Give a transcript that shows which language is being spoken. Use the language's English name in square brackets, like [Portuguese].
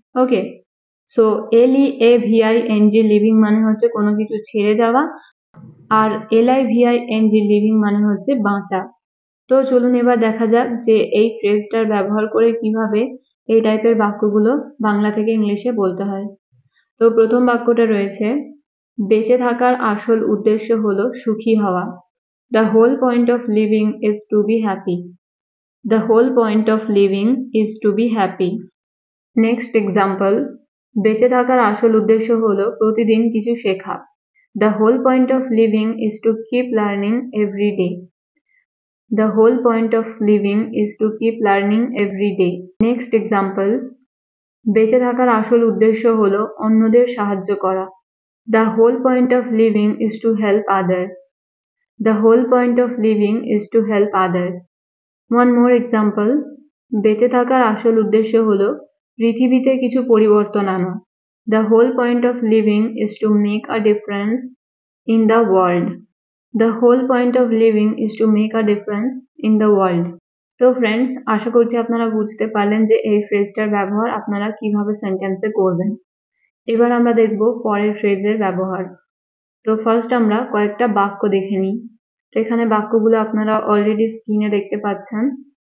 [Bangla] ওকে, so LEAVING living মানে হচ্ছে কোনো কিছু ছেড়ে যাওয়া, আর LIVING লিভিং মানে হচ্ছে বাঁচা। তো চলুন এবার দেখা যাক যে এই ফ্রেজটার ব্যবহার করে কিভাবে এই টাইপের বাক্যগুলো বাংলা থেকে ইংলিশে বলতে হয়। তো প্রথম বাক্যটা রয়েছে, বেঁচে থাকার আসল উদ্দেশ্য হলো সুখী হওয়া। [English] The whole point of living is to be happy. The whole point of living is to be happy. [Bangla] Next example, বেঁচে থাকার আসল উদ্দেশ্য হলো প্রতিদিন কিছু শেখা। [English] The whole point of living is to keep learning every day. The whole point of living is to keep learning every day. Next example, [Bangla] বেঁচে থাকার আসল উদ্দেশ্য হলো অন্যদের সাহায্য করা। [English] The whole point of living is to help others. The whole point of living is to help others. One more example, [Bangla] বেঁচে থাকার আসল উদ্দেশ্য হলো পৃথিবীতে কিছু পরিবর্তন আনা। [English] The whole point of living is to make a difference in the world. The whole point of living is to make a difference in the world. [Bangla] তো ফ্রেন্ডস, আশা করছি আপনারা বুঝতে পারলেন যে এই ফ্রেজটার ব্যবহার আপনারা কিভাবে সেন্টেন্সে করবেন। এবার আমরা দেখব পরের ফ্রেজের ব্যবহার। তো ফার্স্ট আমরা কয়েকটা বাক্য দেখে নিই। তো এখানে বাক্যগুলো আপনারা অলরেডি স্ক্রিনে দেখতে পাচ্ছেন।